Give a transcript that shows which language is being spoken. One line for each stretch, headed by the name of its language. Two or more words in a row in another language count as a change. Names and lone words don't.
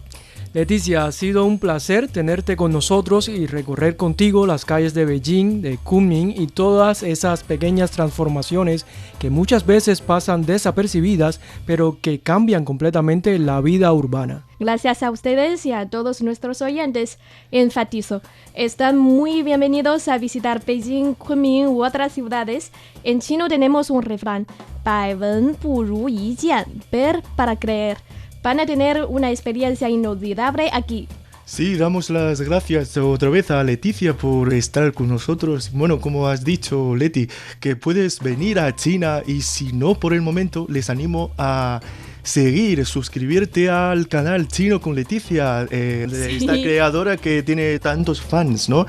Spanish: Leticia, ha sido un placer tenerte con nosotros y recorrer contigo las calles de Beijing, de Kunming y todas esas pequeñas transformaciones que muchas veces pasan desapercibidas, pero que cambian completamente la vida urbana. Gracias a ustedes y a todos nuestros oyentes. Enfatizo, están muy bienvenidos a visitar Beijing, Kunming u otras ciudades. En chino tenemos un refrán,
Chinese: 百闻不如一见,
Spanish: ver para creer. Van a tener una experiencia inolvidable aquí. Sí, damos las gracias otra vez a Leticia por estar con nosotros. Bueno, como has dicho, Leti, que puedes venir a China y si no por el momento, les animo a suscribirte al canal Chino con Leticia, esta creadora que tiene tantos fans, ¿no?